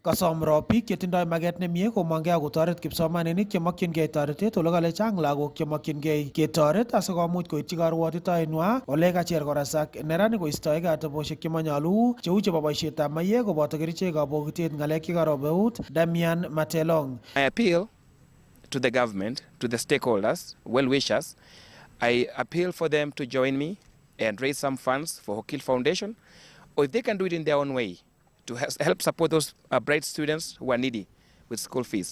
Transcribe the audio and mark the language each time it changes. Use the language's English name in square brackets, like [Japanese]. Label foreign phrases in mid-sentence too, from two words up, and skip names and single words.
[Kalenjin] Kasom ro biik chetindoi maget nemie komongei ak kotoret kipsomaninik chemokyingei toretet ole kale chang lagok chemokyingei ketoret asikomuch koityi karwotitoenwa ole kacher kora sak neranik koistoegei atebosiek chemanyolu cheu chebo boisietab mayek koboto kerichekab bokitet ng'alek chekarob eut. Damian Matelong. [English] I appeal to the government, to the stakeholders, well-wishers. I appeal for them to join me and raise some funds for Hokil Foundation, or if they can do it in their own way, to help support those bright students who are needy with school fees.